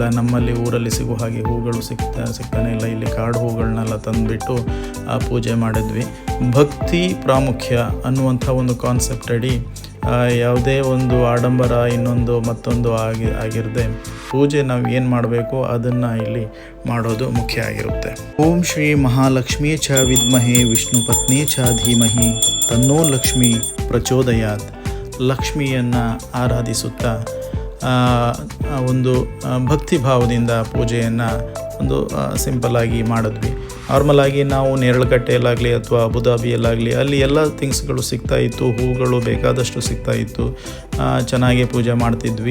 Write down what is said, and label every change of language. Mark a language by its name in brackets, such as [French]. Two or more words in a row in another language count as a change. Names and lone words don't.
[Kannada] ನಮ್ಮಲ್ಲಿ ಊರಲ್ಲಿ ಸಿಗೋ ಹಾಗೆ ಹೂಗಳು ಸಿಗ್ತಾನೆ ಇಲ್ಲ. ಇಲ್ಲಿ ಕಾಡು ಹೂಗಳನ್ನೆಲ್ಲ ತಂದುಬಿಟ್ಟು ಪೂಜೆ ಮಾಡಿದ್ವಿ. ಭಕ್ತಿ ಪ್ರಾಮುಖ್ಯ ಅನ್ನುವಂಥ ಒಂದು ಕಾನ್ಸೆಪ್ಟ್ ಅಡಿ ಯಾವುದೇ ಒಂದು ಆಡಂಬರ ಇನ್ನೊಂದು ಮತ್ತೊಂದು ಆಗಿರದೆ ಪೂಜೆ ನಾವು ಏನು ಮಾಡಬೇಕು ಅದನ್ನು ಇಲ್ಲಿ ಮಾಡೋದು ಮುಖ್ಯ ಆಗಿರುತ್ತೆ. [Sanskrit] ಓಂ ಶ್ರೀ ಮಹಾಲಕ್ಷ್ಮೀ ಚ ವಿದ್ಮಹೇ ವಿಷ್ಣು ಪತ್ನಿ ಚ ಧೀಮಹಿ ತನ್ನೋ ಲಕ್ಷ್ಮೀ ಪ್ರಚೋದಯಾತ್. [Kannada] ಲಕ್ಷ್ಮಿಯನ್ನು ಆರಾಧಿಸುತ್ತಾ ಒಂದು ಭಕ್ತಿ ಭಾವದಿಂದ ಪೂಜೆಯನ್ನು ಒಂದು ಸಿಂಪಲ್ಲಾಗಿ ಮಾಡಿದ್ವಿ. ನಾರ್ಮಲಾಗಿ ನಾವು ನೇರಳಕಟ್ಟೆಯಲ್ಲಾಗಲಿ ಅಥವಾ ಅಬುಧಾಬಿಯಲ್ಲಾಗಲಿ ಅಲ್ಲಿ ಎಲ್ಲ ಥಿಂಗ್ಸ್ಗಳು ಸಿಗ್ತಾಯಿತ್ತು, ಹೂಗಳು ಬೇಕಾದಷ್ಟು ಸಿಗ್ತಾಯಿತ್ತು, ಚೆನ್ನಾಗಿ ಪೂಜೆ ಮಾಡ್ತಿದ್ವಿ.